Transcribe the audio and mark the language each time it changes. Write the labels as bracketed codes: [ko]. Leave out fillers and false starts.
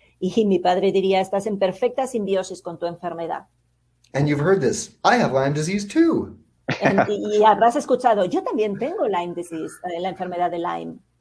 [es] Y mi padre diría, estás en perfecta simbiosis con tu enfermedad. [en] And you've heard this, I have Lyme disease too. [es] Y habrás escuchado, yo también tengo Lyme disease, la enfermedad de Lyme.